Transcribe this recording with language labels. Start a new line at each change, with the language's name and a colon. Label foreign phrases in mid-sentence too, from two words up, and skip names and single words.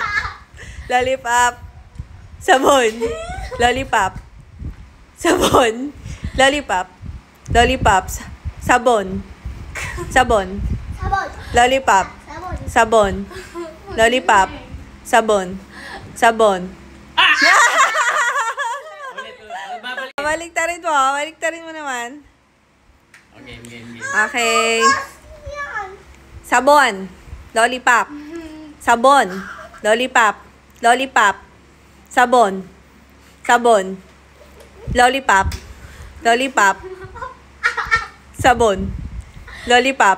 Filipino: Lollipop. Sabon. Lollipop. Sabon. Lollipop. Lollipop. Sabon. Sabon. Sabon. Lollipop. Sabon. Sabon. Lollipop. Sabon. Sabon. Ulit, ulit. Babalik. Baliktarin mo. Baliktarin mo naman. Okay, game, game. Okay. Yan. Sabon. Lollipop. Sabon. Lollipop. Lollipop. Sabon. Sabon. Lollipop. Lollipop. Sabon. Lollipop.